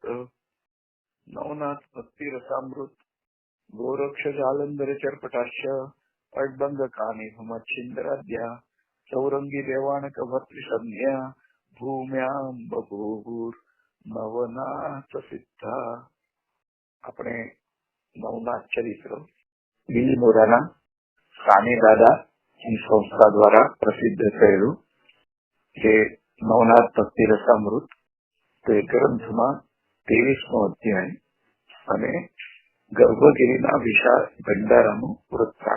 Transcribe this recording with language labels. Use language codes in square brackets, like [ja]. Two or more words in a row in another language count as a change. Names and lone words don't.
[sa] नवनाथ भक्ति रसामृत गोरक्ष जालंधर चरपटाश्य अड्बंग कानि भमच्छिंदराद्या चौरंगी देवानक भर्तृसंज्ञा भूम्यां बभूवुर नवनाथ सिद्धा। [gu] આપણે નવનાથ ચરિત્ર બિલીમોરાના સાને દાદા સંસ્થા દ્વારા પ્રસિદ્ધ થયેલું જે નવનાથ ભક્તિ રસામૃત તે ગ્રંથમાં 23મો અધ્યાય અને ગર્ભગીરીના વિશાળ ભંડારાનું વૃત્તાંત।